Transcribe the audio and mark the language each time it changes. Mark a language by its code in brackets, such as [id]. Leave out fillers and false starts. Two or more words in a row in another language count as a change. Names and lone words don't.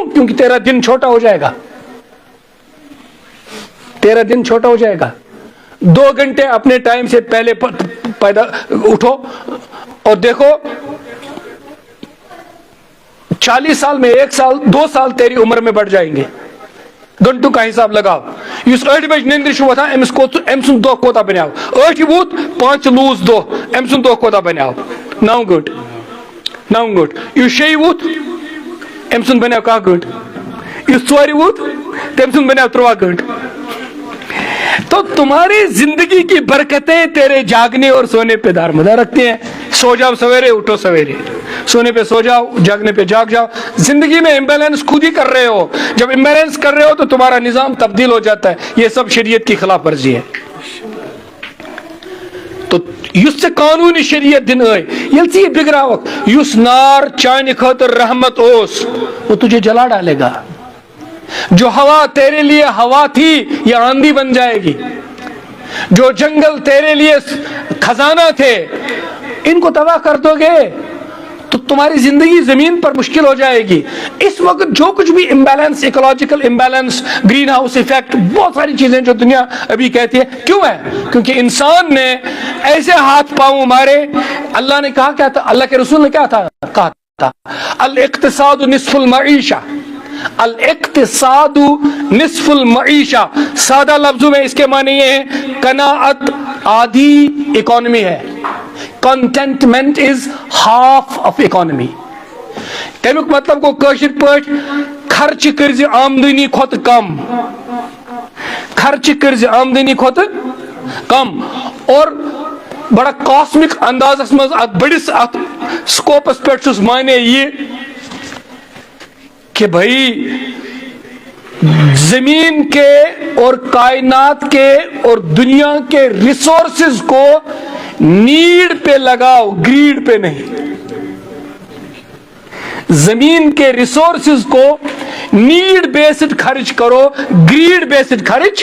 [ur] کیونکہ تیرا دن چھوٹا ہو جائے گا، تیرا دن چھوٹا ہو جائے گا۔ 2 گھنٹے اپنے ٹائم سے پہلے پیدا اٹھو اور دیکھو 40 سال میں 1 سال 2 سال تیری عمر میں بڑھ جائیں گے۔ گھنٹوں کا حساب لگاؤ۔ [ks] اس 8 بجے نیندر چھُ وۄتھان، أمۍ سُنٛد دۄہ کوتاہ بنیو؟ 8 ووت 5 لوٗز دۄہ، أمۍ سُنٛد دۄہ کوتاہ بنیو؟ 9 گھنٹہٕ 9 گھنٹہٕ۔ یُس 6 ووت أمۍ سُنٛد بنیو 1 گھنٹہٕ۔ یُس 4 ووت تٔمۍ سُنٛد بنیو 3 گھنٹہٕ۔ [ur] تو تمہاری زندگی کی برکتیں تیرے جاگنے اور سونے پہ دارمدار رکھتی ہیں۔ سو جاؤ سویرے، اٹھو سویرے، سونے پہ سو جاؤ، جاگنے پہ جاگ جاؤ۔ زندگی میں امبیلنس خود ہی کر رہے ہو، جب امبیلنس کر رہے ہو تو تمہارا نظام تبدیل ہو جاتا ہے۔ یہ سب شریعت کی خلاف ورزی ہے۔ [ks] تو یُس ژےٚ قانوٗنی شریعت دن آئی، ییٚلہِ ژٕ یہِ بگڑاوکھ، یُس نار چانہِ خٲطرٕ رحمت اوس [ur] وہ تجھے جلا ڈالے گا۔ جو ہوا تیرے لیے ہوا تھی یہ آندھی بن جائے گی۔ جو جنگل تیرے لیے خزانہ تھے ان کو تباہ کر دو گے تو تمہاری زندگی زمین پر مشکل ہو جائے گی۔ اس وقت جو کچھ بھی امبیلنس، [en] ecological imbalance, greenhouse effect, [ur] بہت ساری چیزیں جو دنیا ابھی کہتی ہے، کیوں ہے؟ کیونکہ انسان نے ایسے ہاتھ پاؤں مارے۔ اللہ نے کہا کیا تھا؟ اللہ کے رسول نے کیا کہا تھا؟ [ar] الاقتصاد نصف المعیشہ، الاقتصاد نصف المعیشہ۔ [ur] سادہ لفظوں میں اس کے معنی یہ ہے قناعت آدھی اکانومی ہے، [en] contentment is half of economy. [ks] تمیک مطلب کو کاشر پاٹ خرچ کرز آمدنی کھوت کم، خرچ کرز آمدنی کھوت کم۔ اور بڑا کاسمک اندازس مز ات بڑس ات سکوپس پہ چھس مانے یہ [ur] کہ بھائی زمین کے اور کائنات کے اور دنیا کے ریسورسز کو نیڈ پہ لگاؤ، گریڈ پہ نہیں۔ زمین کے ریسورسز کو [en] need based [ur] خرچ کرو، [en] greed based [ur] خرچ۔